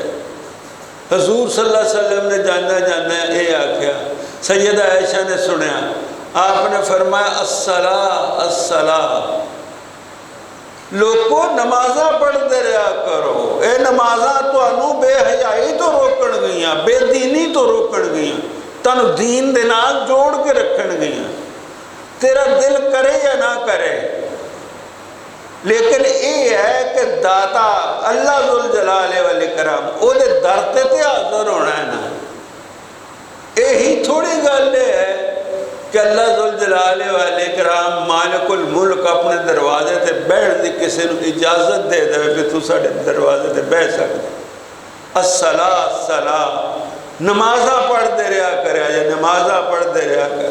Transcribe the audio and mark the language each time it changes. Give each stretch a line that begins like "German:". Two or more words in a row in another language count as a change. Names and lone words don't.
Punjabi: حضور صلی اللہ علیہ وسلم نے جاندہ اے آکھیا، سیدہ عائشہ نے سنیا، آپ نے فرمایا
Arabic: الصلاۃ الصلاۃ،
Punjabi: لوگوں نمازاں پڑھتے رہا کرو، اے نمازاں تو انہوں بے حیائی تو روکن گئیاں، بے دینی تو روکن گئیاں، تنو دین دے نال جوڑ کے رکھن گئیاں، تیرا دل کرے یا نہ کرے، لیکن یہ ہے کہ داتا اللہ
Arabic: ذوالجلال والاکرام
Punjabi: او دے درتے تے حاضر ہونا ہے نا، یہی تھوڑی گل ہے کہ اللہ
Arabic: ذوالجلال والاکرام مالک الملک
Punjabi: اپنے دروازے تے بیٹھ دی کسی نو اجازت دے دے کہ تو ساڑھے دروازے تے بیٹھ سکتے۔
Arabic: الصلاۃ الصلاۃ،
Punjabi: نمازہ پڑھ دے رہا کرے یا نمازہ پڑھ دے رہا کرے۔